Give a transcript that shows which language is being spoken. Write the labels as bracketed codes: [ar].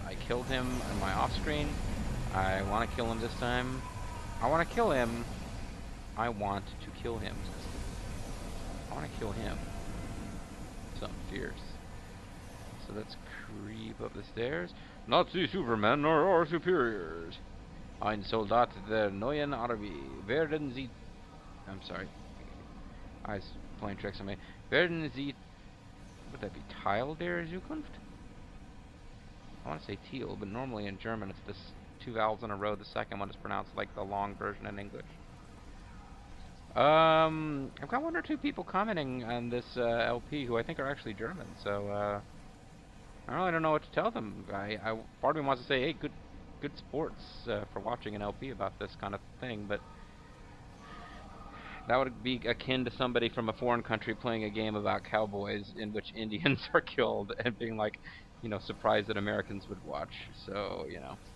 [en] I killed him on my off-screen. I want to kill him this time. I want to kill him. I want to kill him. I want to kill him. Something fierce. So let's creep up the stairs. Nazi Supermen are our superiors. [de] Ein Soldat der neuen Armee. Werden Sie... [en] I'm sorry. I was playing tricks on me. [de] Werden Sie... [en] Would that be [de] Teil der Zukunft? [en] I want to say teal, but normally in German it's this two vowels in a row. The second one is pronounced like the long version in English. I've got one or two people commenting on this LP who I think are actually German, so I really don't know what to tell them. Part of me wants to say, hey, good sports for watching an LP about this kind of thing, but that would be akin to somebody from a foreign country playing a game about cowboys in which Indians are killed and being like, you know, surprised that Americans would watch. So, you know.